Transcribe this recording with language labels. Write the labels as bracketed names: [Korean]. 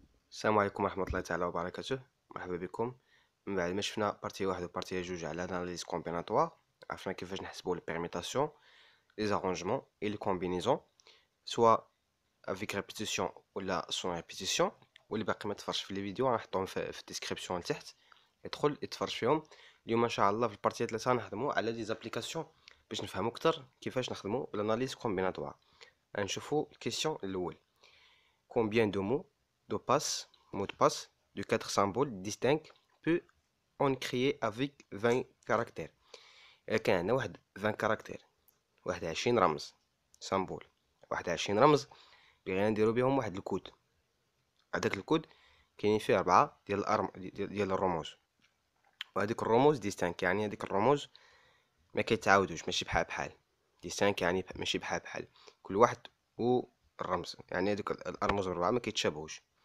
[Arabic] السلام عليكم ورحمة الله تعالى وبركاته. مرحبا بكم. من بعد ما شفنا بارتي واحد وبارتي جوج على لاناليز كومبيناتوار، عرفنا كيفاش نحسبو البيرميتاسيون، لي زارونجمون اي لي كومبينيزون، سوا افيك ريبيتيسيون ولا سون ريبيتيسيون. واللي باقي ما تفرجش في لي فيديو غنحطهم في الديسكريبسيون لتحت، ادخل اتفرج فيهم. اليوم ان شاء الله في البارتي 3 نخدمو على لي زابليكاسيون باش نفهمو اكثر كيفاش نخدمو لاناليز كومبيناتوار. غنشوفو الكيسيون الاول: [French] combien de mots de passe mot de passe de 4 symboles distincts peut-on créer avec 20 caractères. [Arabic] إلا كان عندنا واحد 20 كاركتير، واحد 20 رمز سامبول، واحد 20 رمز بغينا نديرو بهم واحد الكود. هداك الكود كاينين فيه 4 ديال الرموز، وهادوك الرموز ديستانك، يعني هاديك الرموز ما كيتعاودوش، ماشي بحال ديستانك، يعني ماشي بحال كل واحد والرمز، يعني هادوك الرموز الربعة ما كيتشابهوش.